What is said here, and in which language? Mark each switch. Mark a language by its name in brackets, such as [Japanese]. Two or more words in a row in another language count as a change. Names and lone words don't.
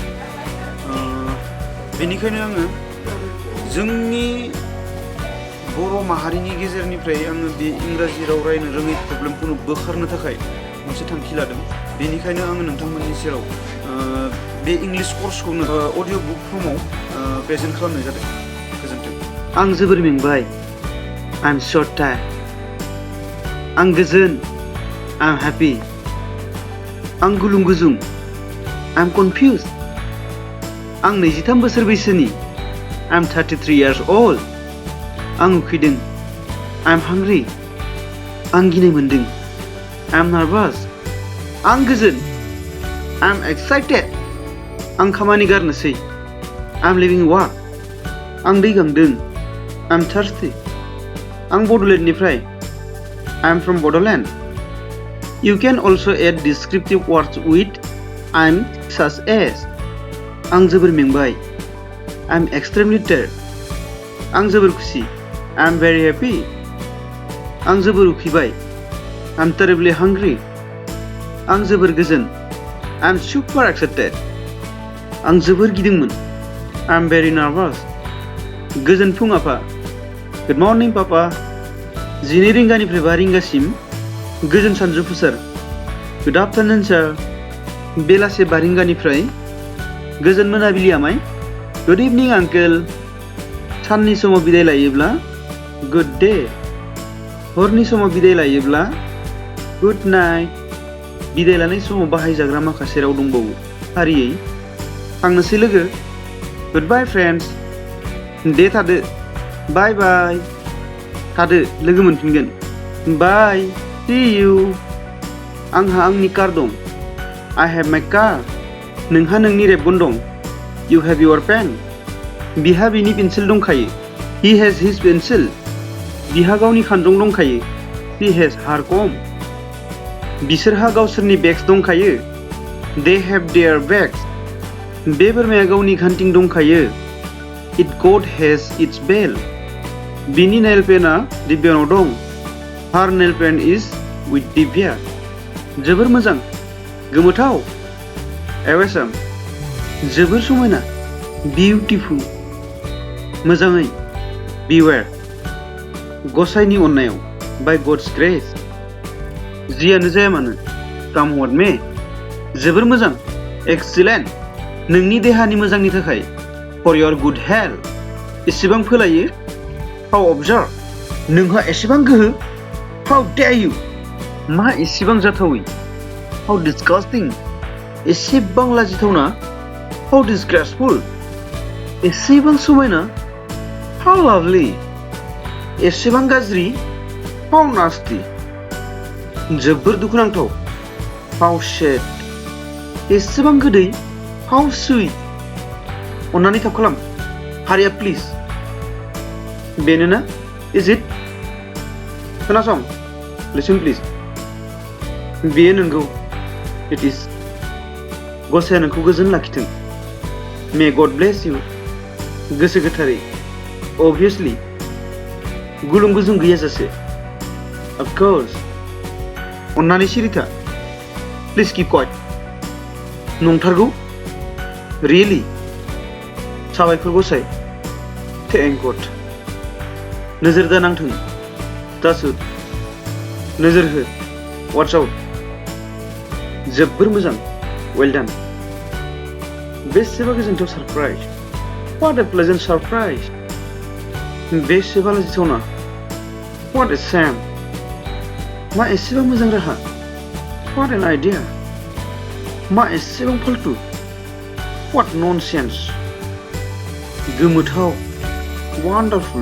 [Bodo] बेनिखायनो आङो जोंनि बर' माहारिनि गेजेरनिफ्राय आङो बे इंराजि राव रायनो रोङै प्रब्लेमखौनो बोखारनो थाखाय मोनसे थांखि लादों बेनिखायनो आङो नोंथांमोननि सेराव बे [English] English course audio book form present [Bodo] खालामनाय जादों गोजोन्थों आं जोबोर मेंबाय [English] I'm so tired. [Bodo] आं गोजोन [English] I'm happy. [Bodo] आं गुलुं गुजुं [English] I'm confused. [Bodo] आं 23 बोसोर बैसोनि [English] I'm 33 years old. [Bodo] आं उखैदों [English] I'm hungry. [Bodo] आं गिनाय मोनदों [English] I'm nervous. [Bodo] आं गोजोन [English] I'm excited. [Bodo] आं खामानि गारनोसै [English] I'm leaving work. [Bodo] आं दै गांदों [English] I'm thirsty. [Bodo] आं बड'लेण्डनिफ्राय [English] I'm from Bodoland. You can also add descriptive words with I'm such as. [Bodo] आं जोबोर मेंबाय [English] I'm extremely tired. [Bodo] आं जोबोर खुसि [English] I'm very happy. [Bodo] आं जोबोर उखैबाय [English] I'm terribly hungry. [Bodo] आं जोबोर गोजोन [English] I'm super excited. [Bodo] आं जोबोर गिदोंमोन [English] I'm very nervous. [Bodo] गोजोन फुं आफा [English] Good morning, Papa. [Bodo] 12 रिंगानिफ्राय 5 रिंगासिम गोजोन सानजौफु सार [English] Good afternoon, sir. [Bodo] बेलासे 5 रिंगानिफ्राय गोजोन मोनाबिलि आमाय [English] Good evening, uncle. [Bodo] साननि समाव बिदाय लायोब्ला [English] Good day. [Bodo] हरनि समाव बिदाय लायोब्ला [English] Good night. [Bodo] बिदाय लानाय समाव बाहायजाग्रा माखासे राव दंबावो फारियै थांनोसै लोगो [English] Goodbye, friends. [Bodo] दे थादो [English] Bye bye. [Bodo] थादो लोगो मोनफिनगोन Bye. [English] See you. [Bodo] आंहा आंनि कार दं [English] I have my car. [Bodo] नोंहा नोंनि रेबगन दं [English] You have your pen. [Bodo] बिहा बिनि पेन्सिल दंखायो [English] He has his pencil. [Bodo] बिहा गावनि खानजं दंखायो [English] He has her comb. [Bodo] बिसोरहा गावसोरनि बेग्स दंखायो [English] They have their bags. [Bodo] बे बोरमाया गावनि घान्टिं दंखायो [English] It goat has its bell. [Bodo] बिनि नेल पेनआ दिव्यानाव दं [English] Her nail pen is with Divya. [Bodo] जोबोर मोजां गोमोथाव Awesome. जोबोर समायना Beautiful. मोजाङै Beware. गसाइनि अननायाव [English] By God's grace. [Bodo] जियानो जाया मानो [English] Come what may. [Bodo] जोबोर मोजां Excellent. नोंनि देहानि मोजांनि थाखाय [English] For your good health. [Bodo] एसेबां फोलायो [English] How absurd. [Bodo] नोंहा एसेबां गोहो [English] How dare you. [Bodo] मा एसेबां जाथावै [English] How disgusting. [Bodo] एसेबां लाजिथावना [English] How disgraceful. [Bodo] एसेबां समायना [English] How lovely. [Bodo] एसेबां गाज्रि [English] How nasty. [Bodo] जोबोर दुखुनांथाव [English] How sad. [Bodo] एसेबां गोदै [English] How sweet. [Bodo] अन्नानै थाब खालाम [English] Hurry up please. [Bodo] बेनोना [English] Is it? [Bodo] खोनासं [English] Listen please. [Bodo] बेयो नंगौ [English] It is. [Bodo] गसाया नोंखौ गोजोन लाखिथों [English] May God bless you. [Bodo] गोसो गोथारै Obviously. गुलुं गुजुं गैयाजासे [English] Of course. [Bodo] अन्नानै सिरि था [English] Please keep quiet. [Bodo] नंथारगौ Really. साबायखर गसाय [English] Thank God. [Bodo] नोजोर दानांथों [English] That's it. [Bodo] नोजोर हो [English] what's out [Bodo] जोबोर मोजां [English] well done [Bodo] बेसेबा गोजोनथाव सारप्राइज [English] what a pleasant surprise [Bodo] बेसेबा लाजिथावना [English] what a shame [Bodo] मा एसेबां मोजां राहा [English] what an idea [Bodo] मा एसेबां फाल्तु [English] what nonsense [Bodo] गोमोथाव वान्डारफुल